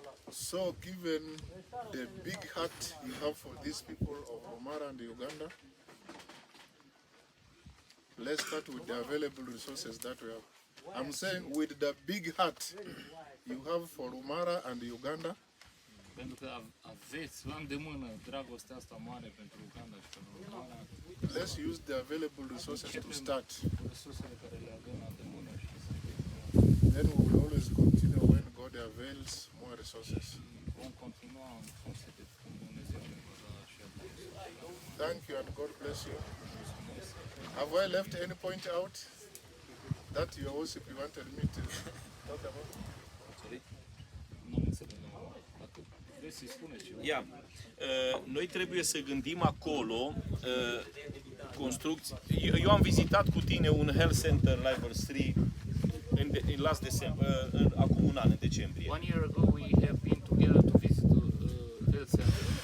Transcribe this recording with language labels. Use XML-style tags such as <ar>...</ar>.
<en>So given the big heart you have for these people of Lumara and Uganda, let's start with the available resources that we have. I'm saying with the big heart you have for Lumara and Uganda.</en> <ro>Pentru că aveți la îndemână dragostea asta mare pentru Uganda și pentru Lumara.</ro> <en>Let's use the available resources to start.</en> <ro>Resursele care le avem la îndemână și să</ro> <en>Then we will always continue when God avails more resources.</en> <ro>vom continua în funcție de cum Dumnezeu ne va da și</ro> <en>Thank you and God bless you. Have I left any point out that you also wanted me to talk about?</en> <ro>Nu înțeleg. Dacă vreți să-i spuneți ceva. Noi trebuie să gândim acolo construcții. Eu am vizitat cu tine un health center level 3 în</ro> <en>last December,</en> <ro>acum un an, în decembrie.</ro> <en>1 year ago we have been together to visit the health center.</en>